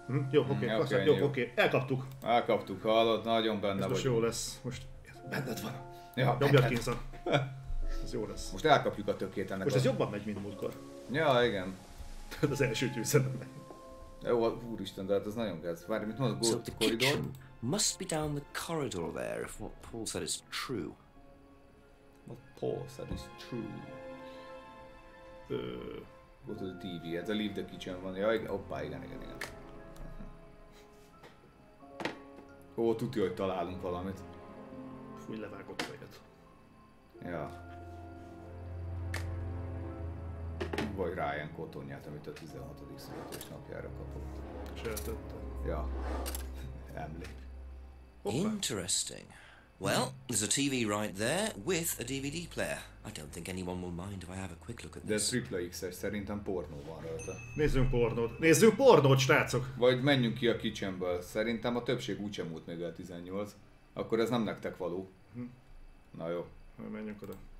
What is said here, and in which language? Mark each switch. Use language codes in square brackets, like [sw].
[hu] Jó, oké, elkaptuk. Elkaptuk, hallod, nagyon benne vagy. Most jó lesz, most benned van. Ja, Dobjad Kinson. Ez jó lesz. Most elkapjuk a tökét ennek. Most ez jobban megy, mint múltkor. Ja, igen. Az első győzelem. Jó, úristen, de hát ez nagyon gáz. Várj, mit mondod, [en] go to corridor? Must be down the corridor there if what Paul said is true. What Paul said is true. Go to the TV, [hu] ez a [en] leave the kitchen [hu] van. Ja, igen, hoppá, igen. Ó, tudja, hogy találunk valamit. Fúj, levágott fejet. Ja. Vagy Ryan kotonját, amit a 16. születésnapjára kapott. Sejtette. Ja. Emlék. [en] Interesting. Well, there's a TV right there with a DVD player. I don't think anyone will mind if I have a quick look at [hu] De [en] this. [hu] ez XXX-es, szerintem pornó van rajta. Nézzünk pornót, srácok! Vagy menjünk ki a kitchenből. Szerintem a többség úgysem múlt még el 18. Akkor ez nem nektek való. Na jó. Menjünk oda.